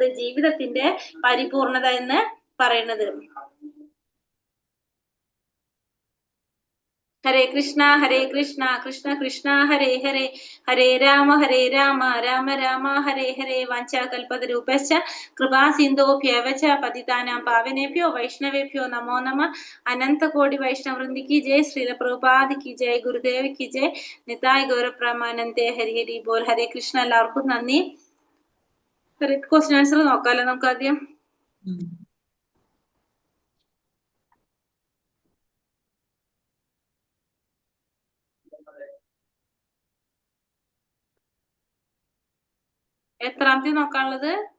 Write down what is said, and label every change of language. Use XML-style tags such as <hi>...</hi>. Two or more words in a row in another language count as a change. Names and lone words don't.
<ml>ജീവിതത്തിന്റെ പരിപൂർണത എന്ന് പറയുന്നത്.</ml> <sa>ഹരേ കൃഷ്ണ കൃഷ്ണ കൃഷ്ണ ഹരേ ഹരേ, ഹരേ രാമ രാമ രാമ ഹരേ ഹരേ. വാഞ്ചാകൽപതരൂപശ്ച കൃപാ സിന്ധോഭ്യവ ച പതിതാനാം പാവനേഭ്യോ വൈഷ്ണവേഭ്യോ നമോ നമഃ.</sa> <hi>अनन्तकोटि वैष्णववृन्द की जय। श्रील प्रभुपाद की जय। गुरुदेव की जय.</hi> <bn>নিতাই গৌরপ্রেমানন্দে। হরি হরি বোল.</bn> <sa>ഹരേ കൃഷ്ണ.</sa> <ml>എല്ലാവർക്കും നന്ദി.</ml> <en>question answer</en> <ml>നോക്കാമല്ലോ നമുക്ക് ആദ്യം. എത്രാമത്തെ നോക്കാനുള്ളത്?</ml>